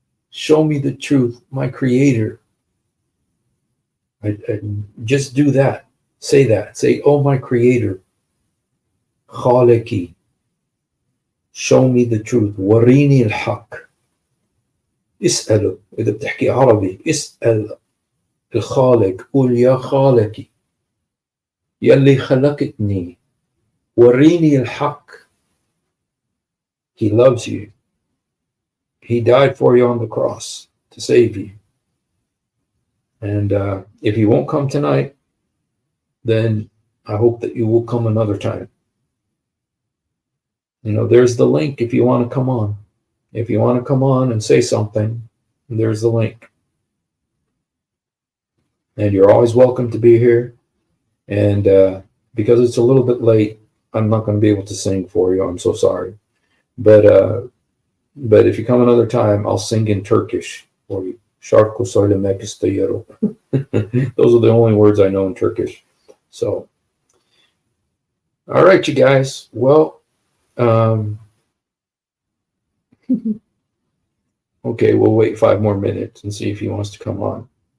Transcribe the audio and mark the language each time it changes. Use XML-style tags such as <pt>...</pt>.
<en>Show me the truth, my Creator. I just do that. Say that. Say, oh my Creator, Khaliki, show me the truth.</en> <ar>Warini al-haq. اسأله إذا بتحكي عربي اسأل الخالق قول يا خالقي يلي خلقتني وريني الحق.</ar> <en>He loves you. He died for you on the cross to save you. And if you won't come tonight, then I hope that you will come another time. There's the link if you want to come on. If you want to come on and say something, there's the link. And you're always welcome to be here. And because it's a little bit late, I'm not going to be able to sing for you. I'm so sorry. But if you come another time, I'll sing in Turkish for you.</en> <tr>Şarkı söylemek istiyorum.</tr> <en>Those are the only words I know in Turkish. So, all right, you guys. Well, okay, we'll wait 5 more minutes and see if he wants to come on.</en>